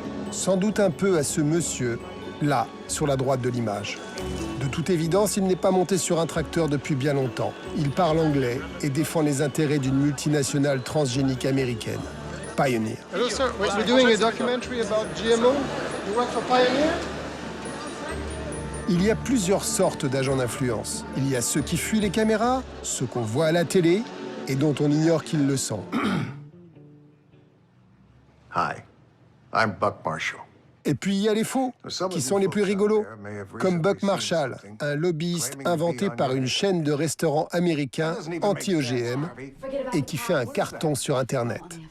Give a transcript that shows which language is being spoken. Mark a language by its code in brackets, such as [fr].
[fr] Sans doute un peu à ce monsieur, là, sur la droite de l'image. De toute évidence, il n'est pas monté sur un tracteur depuis bien longtemps. Il parle anglais et défend les intérêts d'une multinationale transgénique américaine, Pioneer. [en] Hello, sir. We're doing a documentary about GMO. You work for Pioneer? [fr] Il y a plusieurs sortes d'agents d'influence. Il y a ceux qui fuient les caméras, ceux qu'on voit à la télé et dont on ignore qu'ils le sont. [en] Hi, I'm Buck Marshall. [fr] Et puis il y a les faux, qui sont les plus rigolos, comme Buck Marshall, un lobbyiste inventé par une chaîne de restaurants américains anti-OGM et qui fait un carton sur Internet.